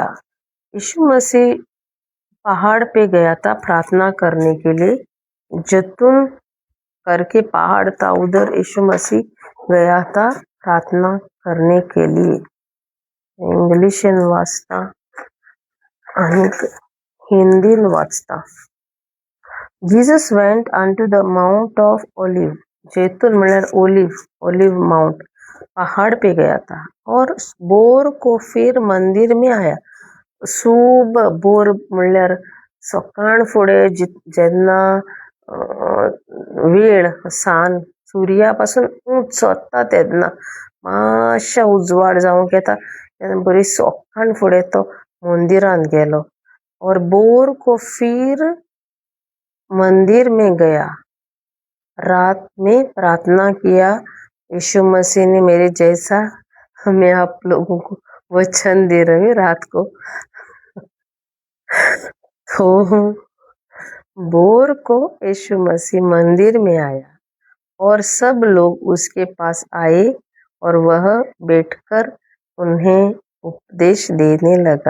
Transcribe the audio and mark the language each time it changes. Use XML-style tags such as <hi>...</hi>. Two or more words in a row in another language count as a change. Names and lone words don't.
<hi>यीशु मसीह पहाड़ पे गया था प्रार्थना करने के लिए. जैतून करके पहाड़ था, उधर यीशु मसीह गया था प्रार्थना करने के लिए.</hi> <kok>इंग्लिश वाचता आणि हिंदीन वाचता.</kok> <en>Jesus went unto the mount of Olive.</en> <kok>जैतून म्हळ्यार ओलिव माउंट,</kok> <hi>पहाड़ पे गया था. और बोर को फिर मंदिर में आया. सुबह बोर</hi> <kok>म्हळ्यार सकाळ फुडें जेन्ना वेळ सान सुर्या पासून उंच सोदता तेन्ना मातशा उजवाड जावंक येता तेन्ना बरी सकाळ फुडें तो मंदिरांत गेलो.</kok> <hi>और बोर को फिर मंदिर में गया, रात में प्रार्थना किया. यीशु मसीह ने मेरे जैसा, मैं आप लोगों को वचन दे रही हूँ रात को. तो बोर को यीशु मसीह मंदिर में आया और सब लोग उसके पास आए और वह बैठकर उन्हें उपदेश देने लगा.</hi>